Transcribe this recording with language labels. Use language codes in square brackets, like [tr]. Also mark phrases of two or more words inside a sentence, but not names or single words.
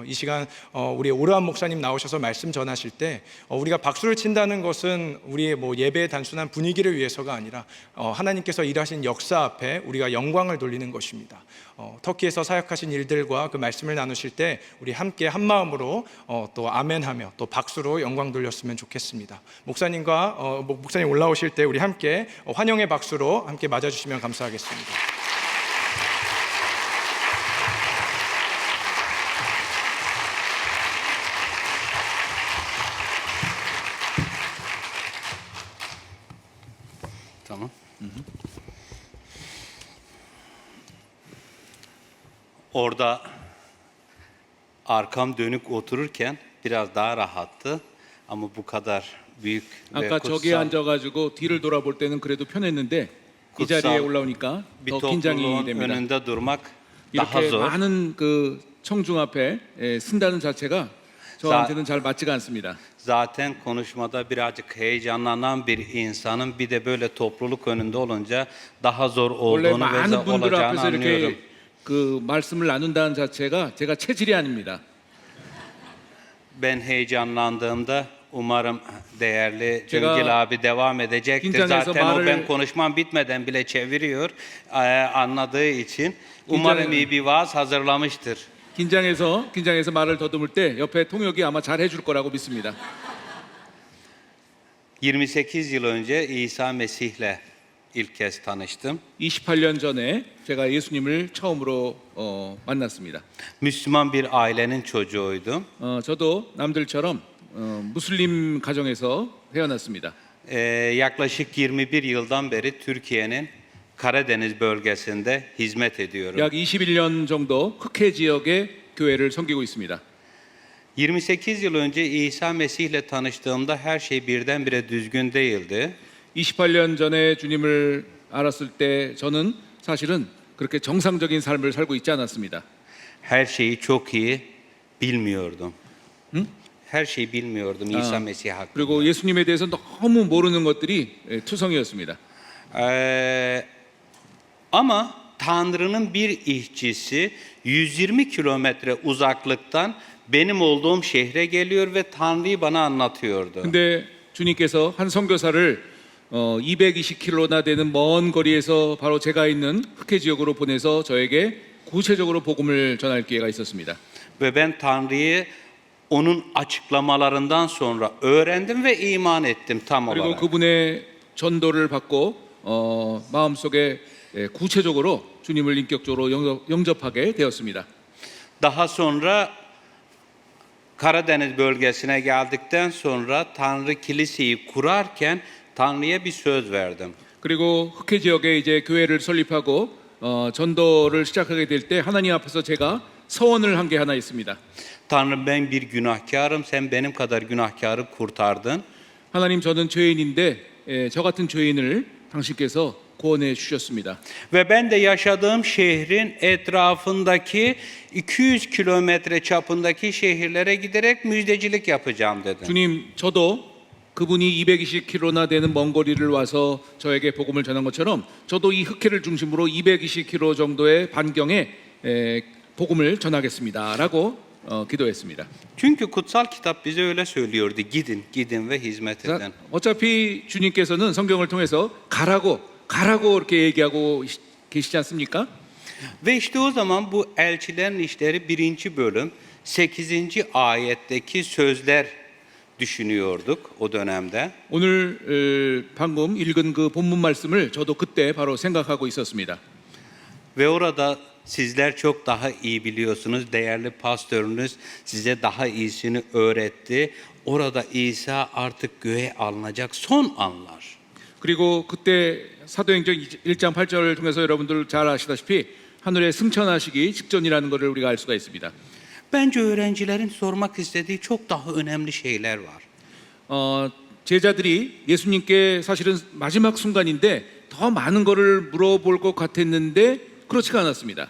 [ko] 이 시간 우리 오르한 목사님 나오셔서 말씀 전하실 때 우리가 박수를 친다는 것은 우리의 예배의 단순한 분위기를 위해서가 아니라 하나님께서 일하신 역사 앞에 우리가 영광을 돌리는 것입니다. 터키에서 사역하신 일들과 그 말씀을 나누실 때 우리 함께 한 마음으로 또 아멘하며 또 박수로 영광 돌렸으면 좋겠습니다. 목사님 올라오실 때 우리 함께 환영의 박수로 함께 맞아주시면 감사하겠습니다. [tr] Tamam. Orada arkam dönük otururken biraz daha rahattı ama bu kadar büyük ve [ko] 아까 저기에 [tr] kutsal [ko] 앉아가지고 뒤를 돌아볼 때는 그래도 편했는데 이 [tr] kutsal [ko] 자리에 올라오니까 [tr] bir [ko] 더 긴장이 [tr] topluluğun [ko] 됩니다. [tr] önünde durmak daha [ko] 이렇게 [tr] zor. [ko] 많은 그 청중 앞에 쓴다는 자체가 저한테는 잘 맞지가 않습니다. [tr] Zaten konuşmada birazcık heyecanlanan bir insanın bir de böyle topluluk önünde olunca daha zor [ko] 원래 [tr] olduğunu ve [ko] 많은 분들 [tr] olacağını [ko] 앞에서 [tr] anlıyorum. [ko] 이렇게 그 말씀을 나눈다는 자체가 제가 체질이 아닙니다. [tr] Ben heyecanlandığımda umarım değerli [ko] 제가 [tr] Cüngil abi devam edecektir. [ko] 긴장해서 [tr] Zaten o [ko] 말을- [tr] ben konuşmam bitmeden bile çeviriyor anladığı için. Umarım iyi bir vaaz hazırlamıştır. [ko] 긴장해서 말을 더듬을 때 옆에 통역이 아마 잘 해줄 거라고 믿습니다. [tr] 28 yıl önce İsa Mesih'le ilk kez tanıştım. [ko] 28년 전에 제가 예수님을 처음으로 만났습니다. [tr] Müslüman bir ailenin çocuğuydum. [ko] 저도 남들처럼 무슬림 가정에서 태어났습니다. [tr] Yaklaşık 21 yıldan beri Türkiye'nin Karadeniz bölgesinde hizmet ediyorum. [ko] 약 21년 정도 흑해 지역의 교회를 섬기고 있습니다. [tr] 28 yıl önce İsa Mesih'le tanıştığımda her şey birdenbire düzgün değildi. [ko] 28년 전에 주님을 알았을 때 저는 사실은 그렇게 정상적인 삶을 살고 있지 않았습니다. [tr] Her şeyi çok iyi bilmiyordum. Her şeyi bilmiyordum İsa Mesih hakkında. [ko] 그리고 예수님에 대해서 너무 모르는 것들이 투성이었습니다. [tr] Ama Tanrı'nın bir işçisi 120 kilometre uzaklıktan benim olduğum şehre geliyor ve Tanrı'yı bana anlatıyordu. [ko] 근데 주님께서 한 선교사를 220km나 되는 먼 거리에서 바로 제가 있는 흑해 지역으로 보내서 저에게 구체적으로 복음을 전할 기회가 있었습니다. [tr] Ve ben Tanrı'yı onun açıklamalarından sonra öğrendim ve iman ettim tam [ko] 그리고 [tr] olarak. [ko] 그분의 전도를 받고 마음속에 구체적으로 주님을 인격적으로 영접하게 되었습니다. [tr] Daha sonra Karadeniz bölgesine geldikten sonra Tanrı kiliseyi kurarken Tanrı'ya bir söz verdim. [ko] 그리고 흑해 지역에 이제 교회를 설립하고 전도를 시작하게 될 때 하나님 앞에서 제가 서원을 한 게 하나 있습니다. [tr] Tanrım ben bir günahkarım, sen benim kadar günahkarı kurtardın. [ko] 하나님 저는 죄인인데 저 같은 죄인을 당신께서 구원해 주셨습니다. [tr] Ve ben de yaşadığım şehrin etrafındaki 200 kilometre çapındaki şehirlere giderek müjdecilik yapacağım dedim. [ko] 주님, 저도 그분이 220km나 되는 먼 거리를 와서 저에게 복음을 전한 것처럼 저도 이 흑해를 중심으로 220km 정도의 반경에 복음을 전하겠습니다라고 기도했습니다. [tr] Çünkü kutsal kitap bize öyle söylüyordu. Gidin, gidin ve hizmet [ko] 자, [tr] edin. [ko] 어차피 주님께서는 성경을 통해서 가라고 이렇게 얘기하고 계시지 않습니까? [tr] Ve işte o zaman bu elçilerin işleri 1. bölüm 8. ayetteki sözler düşünüyorduk o dönemde. [ko] 오늘 방금 읽은 그 본문 말씀을 저도 그때 바로 생각하고 있었습니다. [tr] Ve orada sizler çok daha iyi biliyorsunuz. Değerli pastörünüz size daha iyisini öğretti. Orada İsa artık göğe alınacak son anlar. [ko] 그리고 그때 사도행전 1장 8절을 통해서 여러분들 잘 아시다시피 하늘에 승천하시기 직전이라는 것을 우리가 알 수가 있습니다. [tr] Bence öğrencilerin sormak istediği çok daha önemli şeyler var. [ko] 제자들이 예수님께 사실은 마지막 순간인데 더 많은 것을 물어볼 것 같았는데 그렇지가 않았습니다.